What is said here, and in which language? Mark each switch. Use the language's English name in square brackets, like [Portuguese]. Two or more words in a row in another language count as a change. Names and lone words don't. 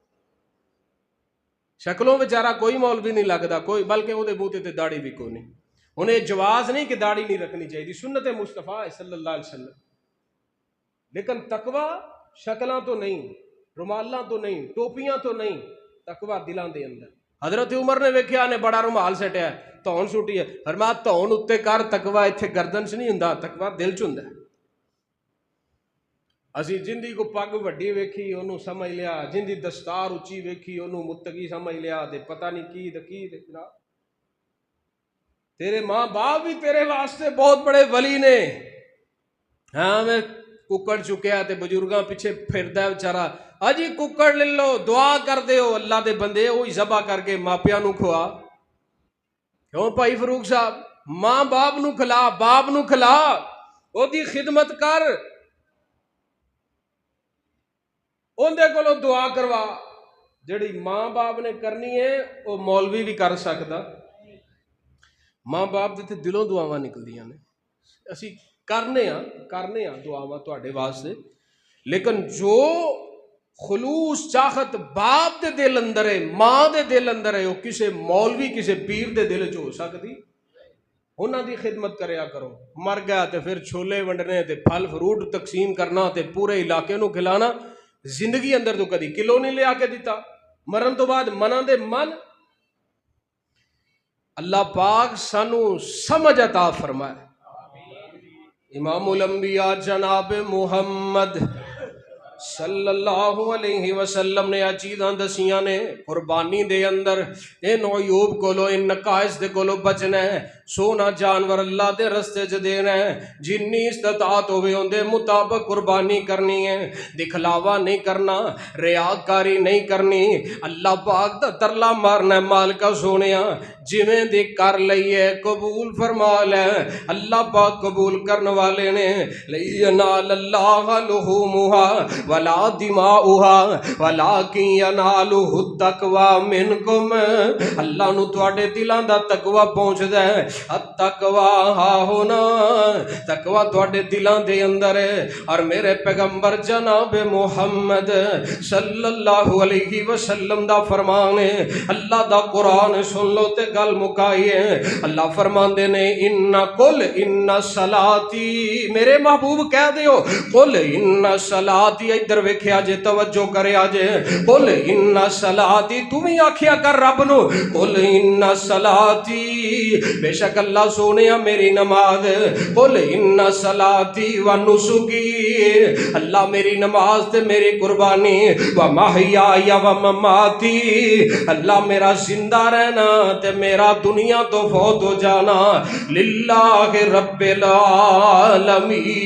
[Urdu] شکلوں بیچارہ کوئی مولوی نہیں لگتا کوئی، بلکہ وہ منہ تے داڑھی بھی کوئی نہیں، انہیں جواز نہیں کہ داڑھی نہیں رکھنی چاہیے، سنت مصطفیٰ [Arabic] صلی اللہ علیہ وسلم۔ [Punjabi] لیکن تقوی شکلاں تو نہیں، رومالاں تو نہیں، ٹوپیاں تو نہیں، تقوی دلاں دے اندر۔ حضرت عمر نے ویکھیا نے بڑا رومال سٹیا ہے، تون سٹی ہے، فرمایا تون اتے کر، تقوی ایتھے گردن چ نہیں ہوندا، تقوی دل چ ہوندا ہے۔ اسی جندی کو پگ وڈی ویکھی انہوں سمجھ لیا، جندی دستار اچھی ویکھی انہوں متقی سمجھ لیا، تے پتہ نہیں کی جناب۔ تیرے ماں باپ بھی تیرے واسطے بہت بڑے ولی نے، ہاں میں ککڑ چکیا تے بزرگاں پیچھے پھردا ہے بیچارہ، اجی ککڑ لے لو دعا کر دیو اللہ دے بندے، وہی ذبح کر کے ماپیاں نو کھوا۔ کیوں بھائی فاروق صاحب، ماں باپ نو کھلا، باپ نو کھلا، او دی خدمت کر، اندے کولو دعا کروا۔ جڑی ماں باپ نے کرنی ہے وہ مولوی بھی کر سکتا، ماں باپ دے تے دلوں دعاواں نکلدیاں نے، اسی کرنے ہاں دعاواں تواڈے واسطے، لیکن جو خلوص چاہت باپ دے دل اندر ہے، ماں دے دل اندر ہے، وہ کسے مولوی کسے پیر دے دل چ ہو سکتی؟ انہاں دی خدمت کریا کرو، مر گیا تے پھر چھولے ونڈنے تے پھل فروٹ تقسیم کرنا تے پورے علاقے نو کھلانا، زندگی اندر تو کدی کلو نہیں لیا کے دیتا، مرن تو بعد منہ دے من۔ اللہ پاک سانو سمجھ عطا فرمائے۔ امام الانبیاء جناب محمد [Arabic] صلی اللہ علیہ وسلم [Punjabi] نے چیزاں دسیاں نے، قربانی دے اندر ان عیوب کولو، ان نقائص دے کولو بچنا ہے۔ سونا جانور اللہ دے رستے چ دینا ہے، جنی استطاعت ہوئے ان دے مطابق قربانی کرنی ہے، دکھلاوا نہیں کرنا، ریاکاری نہیں کرنی، اللہ پاک دا ترلا مارنا ہے مالکا سونیا جویں دی کر لئیے قبول فرما لے، اللہ پاک قبول کرنے والے نے [Arabic] لَيَنَالَ اللَّهَ لُحُومُهَا وَلَا دِمَاؤُهَا وَلَكِنْ يَنَالُهُ التَّقْوَى مِنْكُمْ، [Punjabi] اللہ نو تواڈے دلاں دا تقوی پہنچدا ہے، التقوی ہا ہونا، تقوی تواڈے دلاں دے اندر ہے، اور میرے پیغمبر جناب محمد [Arabic] صلی اللہ علیہ وسلم [Punjabi] دا فرمان ہے، اللہ دا قرآن سن لو تے گل مکائیے، اللہ فرماندے نے [Arabic] ان قل ان صلاتی، [Punjabi] میرے محبوب کہہ دیو [Arabic] قل ان صلاتی، [Punjabi] ادھر ویکھیا جے توجہ کریا جے، [Arabic] قل ان صلاتی، [Punjabi] تمہیں آکھیا کر رب نو [Arabic] قل ان صلاتی، [Punjabi] بے شک اللہ سونیا میری نماز، [Arabic] قل ان صلاتی و نسکی، [Punjabi] اللہ میری نماز تے میری قربانی، [Arabic] و محیای و مماتی، [Punjabi] اللہ میرا زندہ رہنا تے میرا دنیا تو فوت ہو جانا [Arabic] للہ رب العالمین۔